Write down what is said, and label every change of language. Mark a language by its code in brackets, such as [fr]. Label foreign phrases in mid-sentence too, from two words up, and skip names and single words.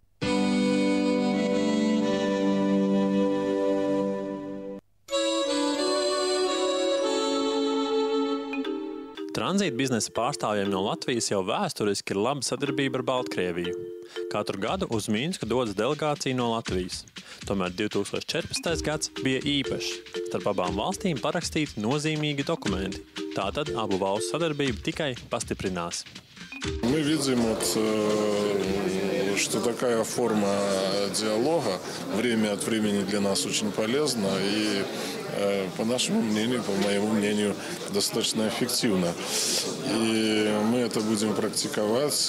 [lv] Tranzīta biznesa pārstāvjiem no Latvijas jau vēsturiski ir laba sadarbība ar Baltkrieviju. Katru gadu uz Minsku dodas delegācija no Latvijas. Tomēr 2014. gads bija īpašs. Starp abām valstīm parakstīti nozīmīgi dokumenti. Tātad abu valstu sadarbība tikai пастипринās. [ru] Мы видим, что такая форма диалога время от времени для нас очень полезна и, по нашему мнению, по моему мнению, достаточно эффективна. И мы это будем практиковать.